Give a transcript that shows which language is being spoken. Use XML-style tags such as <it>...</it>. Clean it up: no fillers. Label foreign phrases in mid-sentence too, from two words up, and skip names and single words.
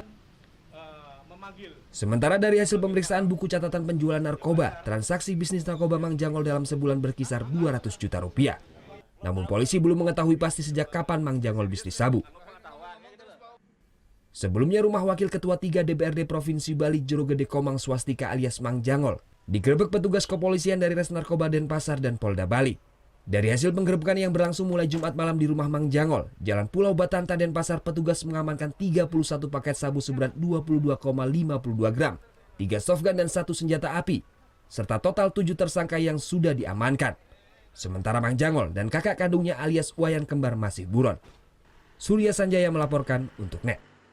<id>Sementara dari hasil pemeriksaan buku catatan penjualan narkoba, transaksi bisnis narkoba Mang Jangol dalam sebulan berkisar 200 juta rupiah. Namun polisi belum mengetahui pasti sejak kapan Mang Jangol bisnis sabu. Sebelumnya rumah Wakil Ketua 3 DPRD Provinsi Bali Jorogede Komang Swastika alias Mang Jangol digerebek petugas kepolisian dari Res Narkoba Denpasar dan Polda Bali. Dari hasil penggerebekan yang berlangsung mulai Jumat malam di rumah Mang Jangol, Jalan Pulau Batanta Denpasar, petugas mengamankan 31 paket sabu seberat 22,52 gram, 3 softgun dan 1 senjata api, serta total 7 tersangka yang sudah diamankan. Sementara Mang Jangol dan kakak kandungnya alias Wayan Kembar masih buron. Surya Sanjaya melaporkan untuk NET.</id>